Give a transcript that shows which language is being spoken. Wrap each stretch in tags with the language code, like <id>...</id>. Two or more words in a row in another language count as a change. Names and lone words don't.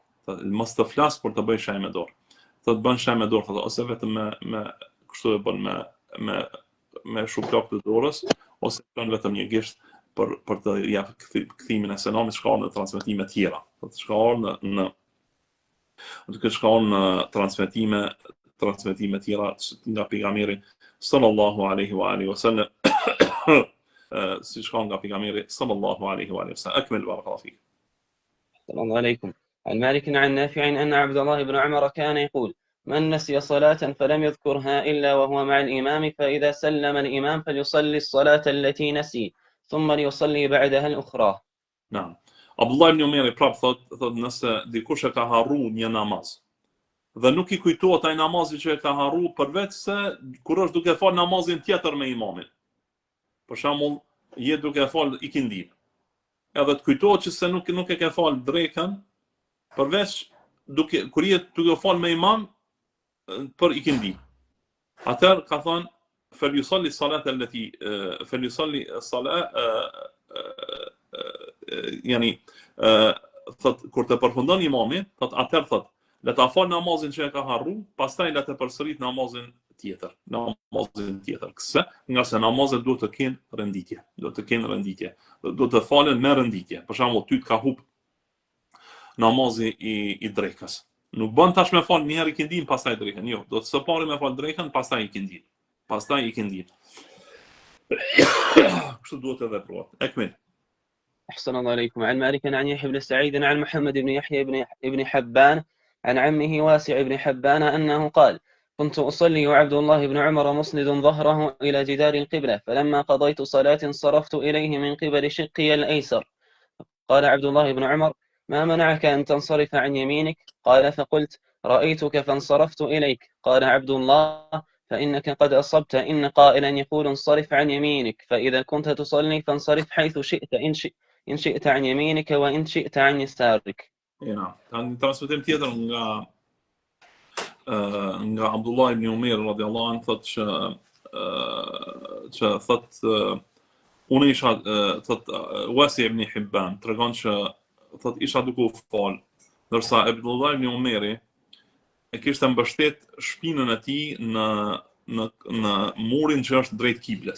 <sq>Thotë mos të flas kur të bëj shenjë me dorë. Thotë bën shenjë me dorë, thotë ose vetëm me kështu e bën me shuplok të dorës, ose bën vetëm një gisht për të jap kthimin e selamit, shkon në transmetime të tjera. Thotë shkon në transmetime të tjera nga pejgamberi</sq> <ar>صلى الله عليه وعلى آله وسلم,</ar> <sq>si shkon nga pejgamberi</sq> <ar>صلى الله عليه وعلى آله وسلم. أكمل بارك الله فيك. السلام عليكم. عن مالك عن نافع أن عبد الله بن عمر كان يقول من نسي صلاة فلم يذكرها إلا وهو مع الإمام فإذا سلم الإمام فليصلي الصلاة التي نسي ثم ليصلي بعدها الأخرى. نعم.</ar> <sq>Abdullah ibn Umar prap thot nëse dikush e ka harruar një namaz dhe nuk i kujtohet ai namazi që e ka harruar, përveç se kur është duke fal namazin tjetër me imamin. Për shembull, je duke fal ikindin. Edhe të kujtohet që se nuk e ke fal drekën, përveç kur je duke fal me imam për ikindi. Atëherë ka thënë</sq> <ar>فليصلي الصلاة التي فليصلي الصلاة يعني</ar> <sq>thot kur të përfundon imami, thot atëherë thot le ta fal namazin që e ka harruar, pastaj le të përsërit namazin tjetër. Këse, nga se namazet duhet të kenë renditje, duhet të falen me renditje. Për shembull, ty të ka humb namazi i drekës. Nuk bën tash me fal një herë ikindin pastaj drekën, jo, do të së pari me fal drekën pastaj ikindin. Kështu duhet të veprohet. Ekmil.</sq> <ar>أحسن الله إليكم. عن مالك عن يحيى بن سعيد عن محمد بن يحيى بن حبان عن عمه واسع بن حبان أنه قال كنت أصلي وعبد الله بن عمر مسند ظهره إلى جدار القبلة فلما قضيت صلاة انصرفت إليه من قبل شقي الأيسر قال عبد الله بن عمر ما منعك أن تنصرف عن يمينك؟ قال فقلت رأيتك فانصرفت إليك. قال عبد الله فإنك قد أصبت إن قائلا يقول انصرف عن يمينك فإذا كنت تصلي فانصرف حيث شئت إن شئت عن يمينك وإن شئت عن يسارك. نعم.</ar> <sq>Kanë transmetim tjetër nga Abdullah ibn Umar</sq> <ar>رضي الله عنه</ar> <sq>thotë që thotë unë isha thotë Wasi ibn Hibban tregon që thotë isha duke u fal, ndërsa Abdullah ibn Umari e kishte mbështet shpinën e tij në murin që është drejt kibles.</sq>